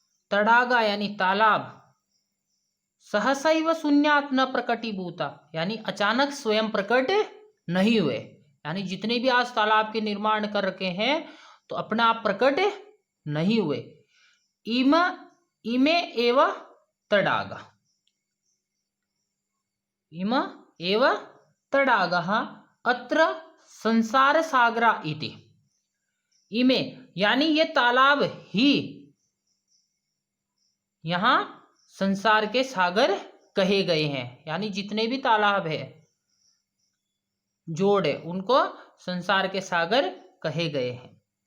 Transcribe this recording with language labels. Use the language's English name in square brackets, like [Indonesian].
[Hindi] तडागा यानी तालाब, [Sanskrit] सहसैव शून्यात न प्रकटीभूता [Hindi] यानी अचानक स्वयं प्रकट नहीं हुए, यानी जितने भी आज तालाब के निर्माण कर रखे हैं तो अपने आप प्रकट नहीं हुए। [Sanskrit] इमे एव तडागा, इम एव तडागः अत्र संसार सागरा इति। [Hindi] इमे यानी ये तालाब ही यहाँ संसार के सागर कहे गए हैं, यानी जितने भी तालाब है जोड़ है उनको संसार के सागर कहे गए हैं।